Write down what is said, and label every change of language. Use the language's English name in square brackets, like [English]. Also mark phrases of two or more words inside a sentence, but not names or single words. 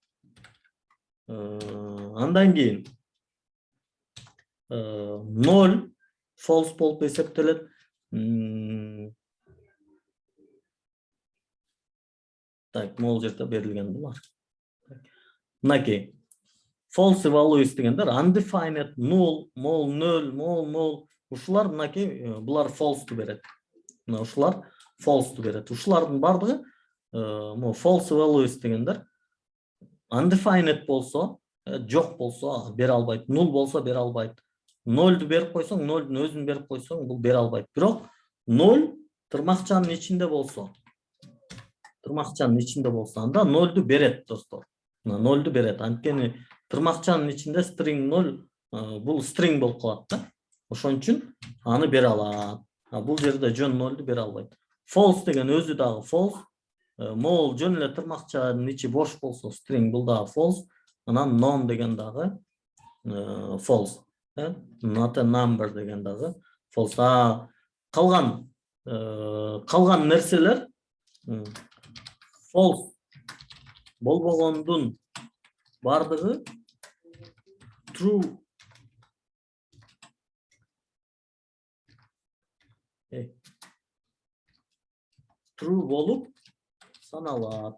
[Kyrgyz] Андан кийин 0 false болуп эсептелет. Так, могул жерде берилген булар. Мынакей [English] false values дегендер undefined, null, null, null, [Kyrgyz] ушулар мынакей булар false'ту берет. Мына ушулар false'ту берет. Ушулардын бардыгы [English] false values [Kyrgyz] дегендер undefined болсо, жок болсо бере албайт, null болсо бере албайт. 0'ду берип койсоң, 0'дун өзүн берип койсоң, бул бере албайт. Бирок 0 тырмакчанын ичинде болсо, анда 0'ду берет, достор. 0'ду берет. Анткени тырмакчанын ичинде string 0, бул string болуп калат да. Ошон үчүн аны бере алат. Бул жерде жөн 0'ду бере албайт. [English] False деген [Kyrgyz] өзү дагы false. Могул жөн эле тырмакчанын ичи бош болсо string, бул дагы false. Анан none деген дагы false. [English] Not a number [Kyrgyz] деген дагы false. Калган нерселер false болбогондун бардыгы true болуп саналат.